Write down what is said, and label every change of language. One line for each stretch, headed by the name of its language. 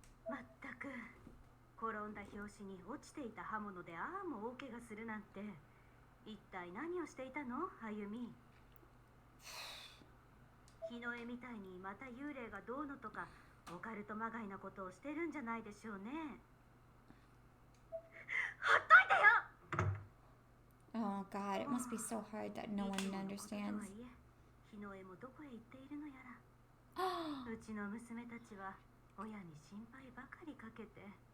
Japanese: まったく転んだ拍子に落ちていた刃物でああも大怪我するなんて、一体何をしていたの、あゆみ。日の絵みたいにまた幽霊がどうのとかオカルトまがいなことをしてるんじゃないでしょうね。ほっといてよ。
English: Oh god, it must be so hard that no one understands.
Japanese: 日の絵もどこへ行っているのやら。うちの娘たちは親に心配ばかりかけて。